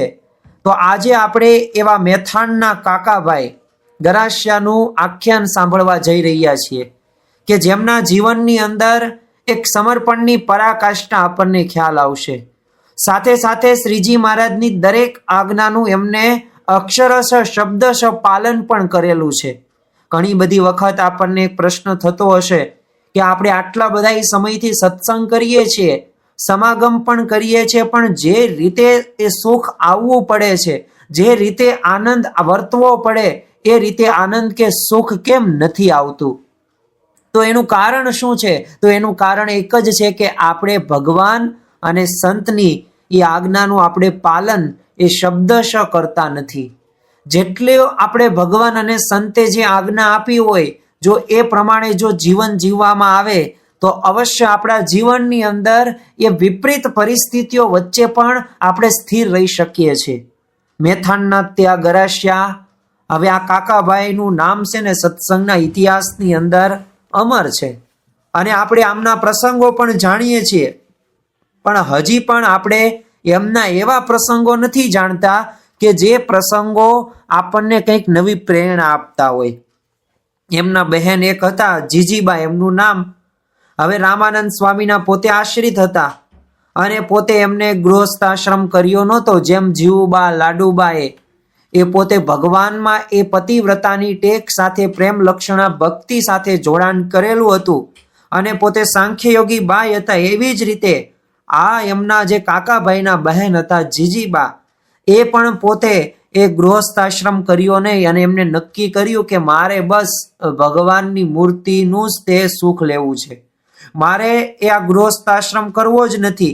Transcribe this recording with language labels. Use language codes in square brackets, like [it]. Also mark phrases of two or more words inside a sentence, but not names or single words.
[gu] તો આજે આપણે એવા મેથાણના કાકાભાઈ ગરાસિયાનું આખ્યાન સાંભળવા જઈ રહ્યા છીએ કે જેમના જીવનની અંદર એક સમર્પણની પરાકાષ્ઠા આપણને ખ્યાલ આવશે। સાથે સાથે શ્રીજી મહારાજની દરેક આજ્ઞાનું એમને અક્ષરશઃ શબ્દશઃ પાલન પણ કરેલું છે। ઘણી બધી વખત આપણને એક પ્રશ્ન થતો હશે કે આપણે આટલા બધા સમયથી સત્સંગ કરીએ છીએ, સમાગમ પણ કરીએ છીએ, પણ જે રીતે એ સુખ આવવું પડે છે, જે રીતે આનંદ વર્તવો પડે એ રીતે આનંદ કે સુખ કેમ નથી આવતું? તો એનું કારણ શું છે? તો એનું કારણ એક જ છે કે આપણે ભગવાન અને સંતની એ આજ્ઞાનું આપણે પાલન એ શબ્દશઃ કરતા નથી। જેટલે આપણે ભગવાન અને સંતે જે આજ્ઞા આપી હોય જો એ પ્રમાણે જો જીવન જીવવામાં આવે તો અવશ્ય આપણા જીવનની અંદર એ વિપરીત પરિસ્થિતિઓ વચ્ચે પણ આપણે સ્થિર રહી શકીએ છીએ। મેથાણના ત્યા ગરાસિયા હવે આ કાકાભાઈનું નામ છે ને સત્સંગના ઇતિહાસની અંદર અમર છે અને આપણે આમના પ્રસંગો પણ જાણીએ છીએ, પણ હજી પણ આપણે એમના એવા પ્રસંગો નથી જાણતા કે જે પ્રસંગો આપણને કંઈક નવી પ્રેરણા આપતા હોય। એમના બહેન એક હતા જીજીબા એમનું નામ। હવે રામાનંદ સ્વામીના પોતે આશ્રિત હતા અને પોતે એમને ગૃહસ્થાશ્રમ કર્યો નહોતો જેમ જીવુબા લાડુબાએ એ પોતે ભગવાનમાં એ પતિવ્રતાની ટેક સાથે પ્રેમ લક્ષણા ભક્તિ સાથે જોડાણ કરેલું હતું અને પોતે સાંખ્યયોગી બાઈ હતા। એવી જ રીતે આ એમના જે કાકાભાઈના બહેન હતા જીજીબા એ પણ પોતે એ ગૃહસ્થાશ્રમ કર્યો નહીં અને એમને નક્કી કર્યું કે મારે બસ ભગવાનની મૂર્તિનું જ તે સુખ લેવું છે, મારે એ આ ગૃહસ્થાશ્રમ કરવો જ નથી।